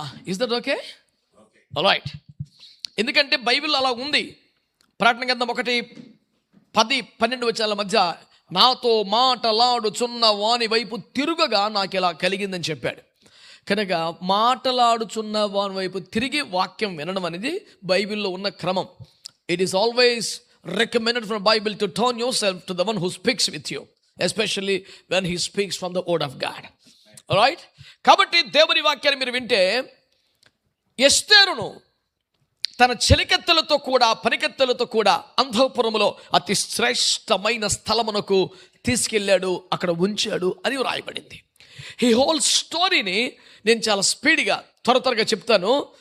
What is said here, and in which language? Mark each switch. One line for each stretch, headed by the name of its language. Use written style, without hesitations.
English: Is that okay? Right.
Telugu: ఎందుకంటే Bible అలా ఉంది. ప్రకటన గ్రంథం 1:10-12 వచనాల మధ్య నాతో మాటలాడుచున్న వాని వైపు తిరుగగా నాకు ఇలా కలిగిందని చెప్పాడు. కనుక మాటలాడుచున్న వాని వైపు తిరిగి వాక్యం వినడం అనేది బైబిల్లో ఉన్న క్రమం.
English: It is always recommended from Bible to turn yourself to the one who speaks with you, especially when he speaks from the word of God. All right?
Telugu: కాబట్టి దేవుని వాక్యాన్ని మీరు వింటే, ఎస్తేరును తన చెలికత్తెలతో కూడా పనికత్తెలతో కూడా అంతఃపురములో అతి శ్రేష్టమైన స్థలమునకు తీసుకెళ్ళాడు, అక్కడ ఉంచాడు అని రాయబడింది. ఈ హోల్ స్టోరీని నేను చాలా స్పీడ్గా త్వరగా చెప్తాను.